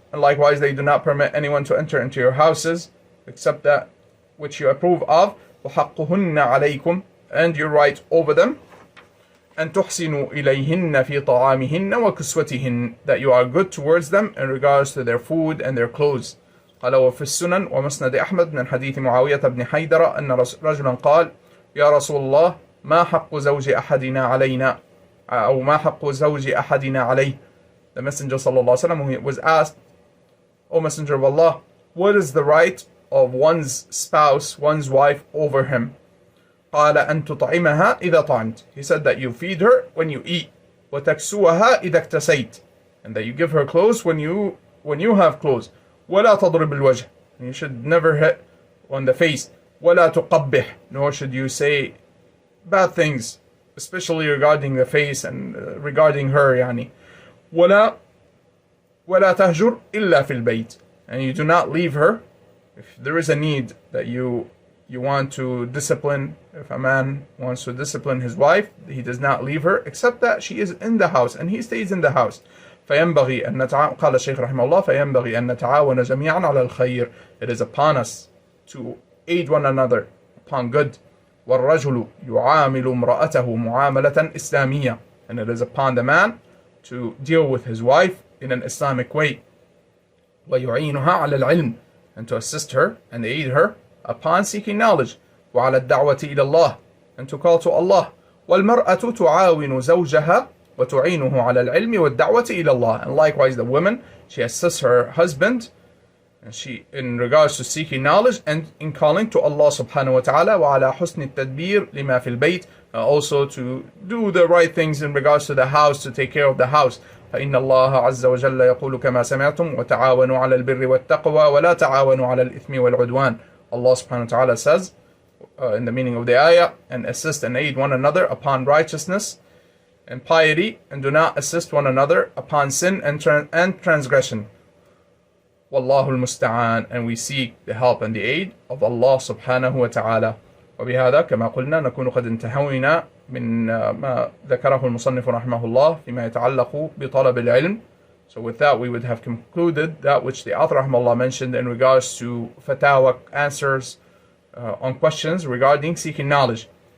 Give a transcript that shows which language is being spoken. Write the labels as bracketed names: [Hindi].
[English] And likewise, they do not permit anyone to enter into your houses except that which you approve of. [Arabic] وَحَقُّهُنَّ عَلَيْكُمْ. [English] And your right over them. [Arabic] أَن تُحْسِنُوا إِلَيْهِنَّ فِي طَعَامِهِنَّ وَكُسْوَتِهِنَّ. [English] That you are good towards them in regards to their food and their clothes. [Arabic] قال وفي السنن ومسند أحمد من حديث معاوية بن حيدر أن رجلا قال يا رسول الله ما حق زوج أحدنا علينا أو ما حق زوج أحدنا عليه. [English] The Messenger [Arabic] صلى الله عليه وسلم [English] was asked, O Messenger of Allah, what is the right of one's spouse, one's wife over him? [Arabic] قال أن تطعمها إذا طعمت. [English] He said that you feed her when you eat. [Arabic] وتكسوها إذا اكتسيت. [English] And that you give her clothes when you have clothes. [Arabic] ولا تضرب الوجه. [English] You should never hit on the face. [Arabic] ولا تقبح. [English] Nor should you say bad things, especially regarding the face and regarding her يعني. [Arabic] ولا تهجر إلا في البيت. [English] And you do not leave her. If there is a need that you want to discipline, if a man wants to discipline his wife, he does not leave her except that she is in the house and he stays in the house. [Arabic] فينبغي أن قال الشيخ رحمه الله فينبغي أن نتعاون جميعا على الخير. [English] It is upon us to aid one another upon good. [Arabic] والرجل يعامل امرأته معاملة إسلامية. [English] And it is upon the man to deal with his wife in an Islamic way. [Arabic] ويعينها على العلم. [English] And to assist her and aid her upon seeking knowledge. [Arabic] وعلى الدعوة إلى الله. [English] And to call to Allah. [Arabic] والمرأة تعاون زوجها وتعينه على العلم والدعوة إلى الله. [English] And likewise the woman, she assists her husband and she in regards to seeking knowledge and in calling to Allah subhanahu wa ta'ala. [Arabic] وعلى حسن التدبير لما في البيت. [English] Also to do the right things in regards to the house, to take care of the house. [Arabic] فإن الله عز وجل يقول كما سمعتم وتعاونوا على البر والتقوى ولا تعاونوا على الإثم والعدوان. [English] Allah subhanahu wa ta'ala says in the meaning of the ayah, and assist and aid one another upon righteousness and piety, and do not assist one another upon sin and transgression. [Arabic] Wallahu al-musta'an. [English] And we seek the help and the aid of Allah subhanahu wa ta'ala. [Arabic] وبهذا كما قلنا نكون قد انتهينا من ما ذكره المصنف رحمه الله فيما يتعلق بطلب العلم. [English] So with that we would have concluded that which the author rahimahullah mentioned in regards to fatawa, answers on questions regarding seeking knowledge.